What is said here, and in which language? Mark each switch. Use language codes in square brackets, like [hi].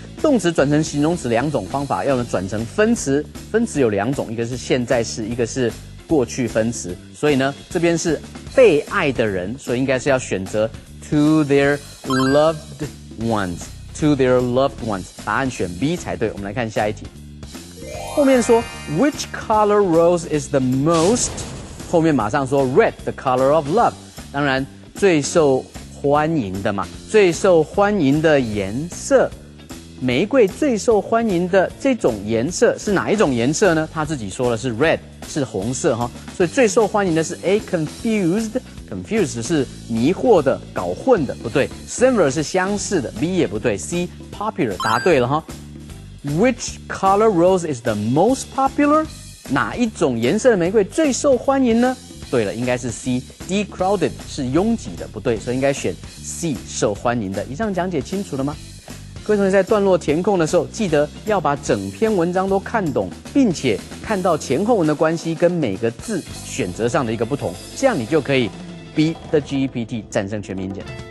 [zh] 动词转成形容词两种方法，要么转成分词，分词有2种，一个是现在式，一个是过去分词。所以呢，这边是被爱的人，所以应该是要选择 to their loved ones。To their loved ones， 答案选 B 才对。我们来看下一题。后面说 [en] Which color rose is the most？ [zh] 后面马上说 [en] Red, the color of love。 [zh] 当然最受欢迎的嘛，最受欢迎的颜色，玫瑰最受欢迎的这种颜色是哪一种颜色呢？他自己说了是 Red， 是红色哈。所以最受欢迎的是 A confused。Confused 是迷惑的、搞混的，不对。 Similar 是相似的 ，B 也不对。 [en] C popular [zh] 答对了哈。 [en] Which color rose is the most popular？ [zh] 哪一种颜色的玫瑰最受欢迎呢？对了，应该是 C。D crowded 是拥挤的，不对，所以应该选 C 受欢迎的。以上讲解清楚了吗？各位同学在段落填空的时候，记得要把整篇文章都看懂，并且看到前后文的关系跟每个字选择上的一个不同，这样你就可以beat the GPT 战胜全民英检。